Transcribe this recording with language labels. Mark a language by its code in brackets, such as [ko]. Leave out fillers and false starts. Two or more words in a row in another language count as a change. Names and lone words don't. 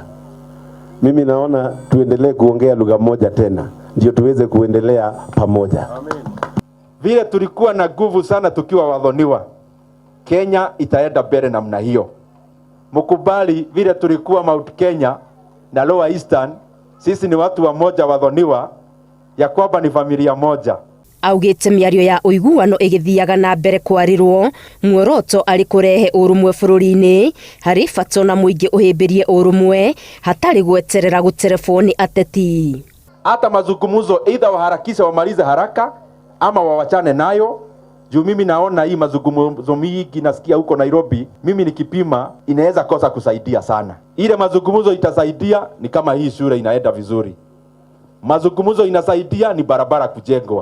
[sw] Mimi naona tuendelee kuongea lugha moja tena ndio tuweze kuendelea pamoja. Amen. Vile tulikuwa na nguvu sana tukiwa wadhoniwa, Kenya itaenda mbele namna hiyo. Mkubali vile tulikuwa Mount Kenya na Lower Eastern, sisi ni watu wa moja wadhoniwa, ya kwamba ni familia moja. [ki] Augĩte mĩario ya ũiguano ĩgĩthiaga na mbere kwarirwo, muoroto arĩ kũrehe ũrũmwe bũrũri-inĩ harĩ bata na mũingĩ ũhĩmbĩrie ũrũmwe hatarĩ gweterera gũtereboni ateti. [sw] Hata mazungumzo either waharakisha wamalize haraka ama wawachane nayo. Juu mimi naona hii mazungumzo mingi nasikia huko Nairobi, mimi nikipima inaweza kosa kusaidia sana. Ile mazungumzo itasaidia ni kama hii shule inaenda vizuri. Mazungumzo inasaidia ni barabara kujengwa.